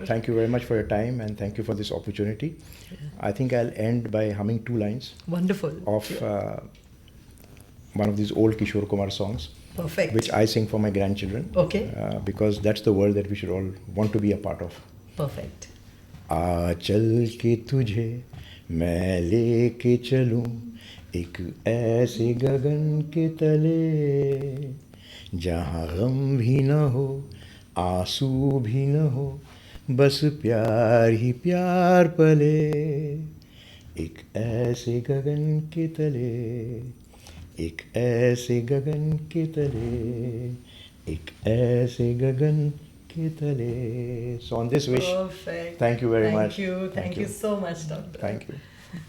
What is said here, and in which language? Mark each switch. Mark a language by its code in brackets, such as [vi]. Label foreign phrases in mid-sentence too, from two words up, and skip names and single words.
[en] Thank you very much for your time, and thank you for this opportunity. I think I'll end by humming 2 lines Wonderful. of one of these old Kishore Kumar songs. Perfect. Which I sing for my grandchildren. Okay. Because that's the world that we should all want to be a part of. Perfect. [hi] आ चल के तुझे मैं लेके चलूं एक ऐसे गगन के तले जहाँ गम भी न हो आंसू भी न हो बस प्यार ही प्यार पले एक ऐसे गगन के तले एक ऐसे गगन के तले एक ऐसे गगन के तले. [en] So on this wish, Perfect. thank you very much. Thank you so much, Doctor. Thank you.